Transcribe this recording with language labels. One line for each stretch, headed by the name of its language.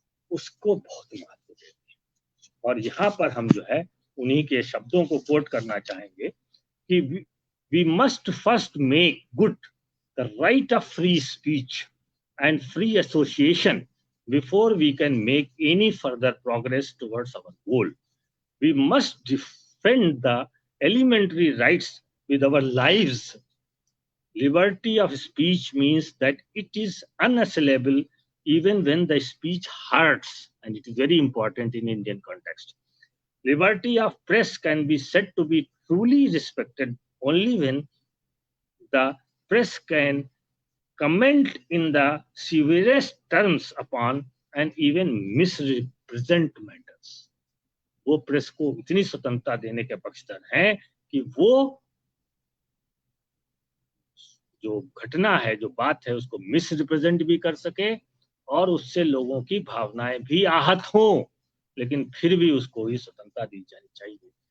Hindi: उसको बहुत महत्व देते हैं। और यहाँ पर हम जो है उन्हीं के शब्दों को कोट करना चाहेंगे कि
English: We must first make good the right of free speech and free association before we can make any further progress towards our goal. We must defend the elementary rights with our lives. Liberty of speech means that it is unassailable even when the speech hurts, and it is very important in Indian context. Liberty of press can be said to be truly respected only when the press can comment in the severest terms upon and even misrepresent matters.
Hindi: वो press को इतनी स्वतंत्रता देने के पक्षधर हैं कि वो जो घटना है, जो बात है, उसको मिसरिप्रेजेंट भी कर सके और उससे लोगों की भावनाएं भी आहत हों, लेकिन फिर भी उसको ही स्वतंत्रता दी जानी चाहिए।